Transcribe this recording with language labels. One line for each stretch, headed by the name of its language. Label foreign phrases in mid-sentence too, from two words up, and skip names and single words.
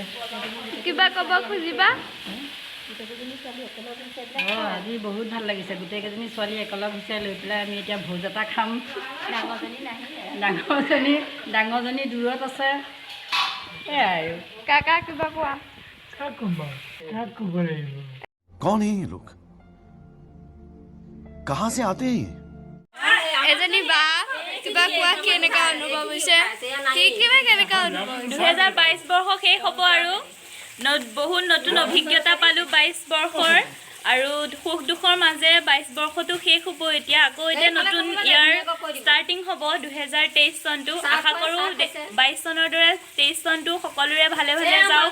Assamese: কিবা ক'ব খুজিবা আজি বহুত ভাল লাগিছে গোটেইকেইজনী ছোৱালী একেলগ হৈছে লৈ পেলাই আমি এতিয়া ভোজ এটা খাম ডাঙৰজনী দূৰত আছে এয়াই আৰু কাকা কিবা কোৱা
Hindi: कौन है ये लोग कहाँ से आते हैं ये
Assamese: এজনী বা কিবা কোৱা কেনেকুৱা অনুভৱ হৈছে কিবা কেনেকুৱা অনুভৱ 2022 বৰ্ষ শেষ হ'ব আৰু বহুত নতুন অভিজ্ঞতা পালোঁ 22 বৰ্ষৰ আৰু সুখ দুখৰ মাজে 22 বৰ্ষটো শেষ হ'ব এতিয়া নতুন ইয়াৰ ষ্টাৰ্টিং হ'ব 2023 চনটো আশা কৰোঁ 22 চনৰ দৰে 23 চনটো সকলোৰে ভালে ভালে যাওক